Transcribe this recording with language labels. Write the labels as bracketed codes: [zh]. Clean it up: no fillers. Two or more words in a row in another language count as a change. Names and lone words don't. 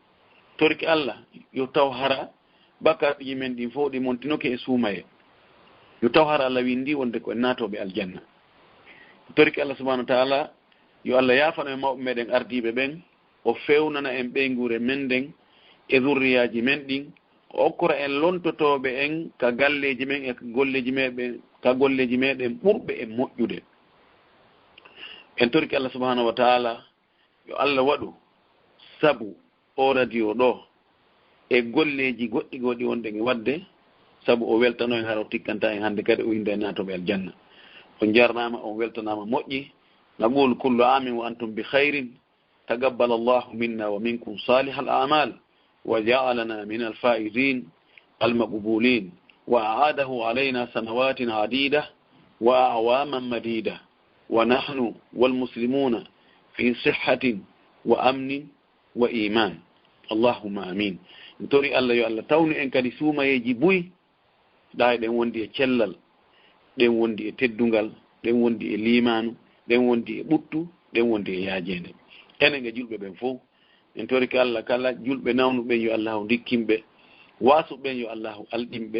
[ff] torki allah yo taw hara bakkaji men ɗin fof ɗi montinoke e suumaye yo taw har Allah windi wonde ko naatoɓe aljanna toriki Allah [ar] سبحانه وتعالى [ff] yo Allah yafano e mawɓe meɗen ardiɓe ɓen o fewnana en ɓeygure men ɗen e zurriyaji men ɗin o okkora en lontotoɓe en ka galleji men e golleji meɗen ɓurɓe e moƴƴude en toriki Allah [ar] سبحانه وتعالى [ff] yo Allah waɗu sabu o radio ɗo e golleji goɗɗi goɗɗi wonɗen e wadde sabu o weltano en hara o tikkanta en hande kadi o inde natoɓe aljanna on jarnama on weltanama moƴƴi [ar] نقول كل عام وأنتم بخير تقبل الله منا ومنكم صالح الأعمال وجعلنا من الفائزين المقبولين و أعاده علينا سنوات عديدة وأعواما مديدة ونحن والمسلمون في صحة وأمن وإيمان اللهم آمين [ff] tori Allah yo Allah tawni en kadi suumayeji buy ɗa ɗen wondi e cellal ɗen wondi e teddungal ɗen wondi e limanu ɗen wondi e ɓuttu ɗen wondi e yaajede enen e julɓe ɓen fof en tori ko Allah kala julɓe nawnuɓen yo Allahu dikkimɓe wasuɓen yo Allahu alɗimɓe